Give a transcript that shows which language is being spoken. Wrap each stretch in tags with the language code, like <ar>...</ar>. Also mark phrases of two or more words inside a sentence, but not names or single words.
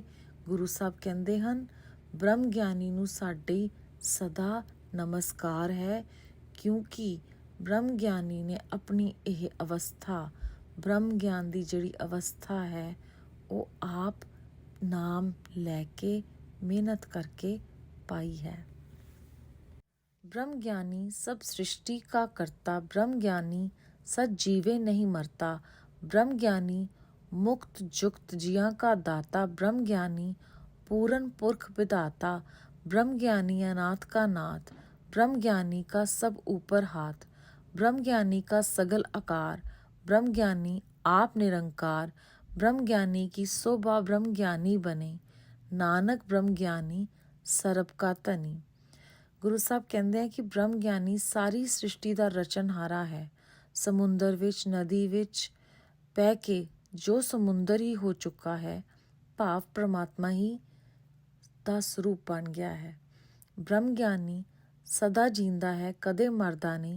<pa>ਗੁਰੂ ਸਾਹਿਬ ਕਹਿੰਦੇ ਹਨ, ਬ੍ਰਹਮ ਗਿਆਨੀ ਨੂੰ ਸਾਡੀ ਸਦਾ ਨਮਸਕਾਰ ਹੈ, ਕਿਉਂਕਿ ਬ੍ਰਹਮ ਗਿਆਨੀ ਨੇ ਆਪਣੀ ਇਹ ਅਵਸਥਾ, ਬ੍ਰਹਮ ਗਿਆਨ ਦੀ ਜਿਹੜੀ ਅਵਸਥਾ ਹੈ, ਉਹ ਆਪ ਨਾਮ ਲੈ ਕੇ ਮਿਹਨਤ ਕਰਕੇ ਪਾਈ ਹੈ।</pa> <hi>ब्रह्म ज्ञानी सब सृष्टि का करता, ब्रह्म ज्ञानी सच जीवे नहीं मरता। ब्रह्म ज्ञानी मुक्त जुक्त जियां का दाता, ब्रह्म ज्ञानी पूरन पुरख विधाता। ब्रह्म ज्ञानी अनाथ का नाथ, ब्रह्म ज्ञानी का सब ऊपर हाथ। ब्रह्म ज्ञानी का सगल आकार, ब्रह्म ज्ञानी आप निरंकार। ब्रह्म ज्ञानी की शोभा ब्रह्म ज्ञानी बने, नानक ब्रह्म ज्ञानी सरब का धनी।</hi> <pa>ਗੁਰੂ ਸਾਹਿਬ ਕਹਿੰਦੇ ਆ ਕਿ ਬ੍ਰਹਮ ਗਿਆਨੀ ਸਾਰੀ ਸ੍ਰਿਸ਼ਟੀ ਦਾ ਰਚਨਹਾਰਾ ਹੈ। ਸਮੁੰਦਰ ਵਿੱਚ, ਨਦੀ ਵਿੱਚ ਬਹਿ ਕੇ ਜੋ ਸਮੁੰਦਰ ਹੀ ਹੋ ਚੁੱਕਾ ਹੈ, ਭਾਵ ਪ੍ਰਮਾਤਮਾ ਹੀ ਦਾ ਸਰੂਪ ਬਣ ਗਿਆ ਹੈ। ਬ੍ਰਹਮ ਗਿਆਨੀ ਸਦਾ ਜੀਂਦਾ ਹੈ, ਕਦੇ ਮਰਦਾ ਨਹੀਂ।</pa>